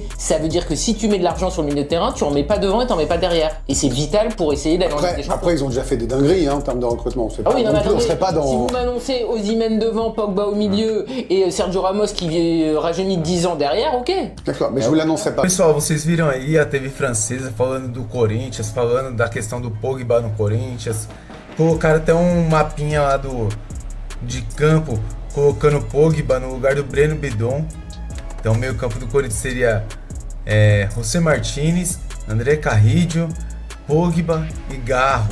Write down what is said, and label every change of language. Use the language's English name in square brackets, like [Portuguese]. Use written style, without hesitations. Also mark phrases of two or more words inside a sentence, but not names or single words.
[French] Ça veut dire que si tu mets de l'argent sur le milieu de terrain, tu en mets pas devant et t'en mets pas derrière. Et c'est vital pour essayer d'aller en Ligue des Champions. Après, ils ont déjà fait des dingueries en termes de recrutement. Ah oui, non, mais On attendez, serait pas dans... si vous m'annoncez Osimhen devant, Pogba au milieu et Sergio Ramos qui rajeunit de 10 ans derrière, ok. D'accord, mais je vous l'annoncerai pas. [Portuguese] Pessoal, vocês viram aí a TV francesa falando do Corinthians, falando da questão do Pogba no Corinthians. Colocaram até mapinha lá de campo, colocando Pogba no lugar do Breno Bidon. Então o meio campo do Corinthians seria José Martínez, André Carrillo, Pogba e Garro.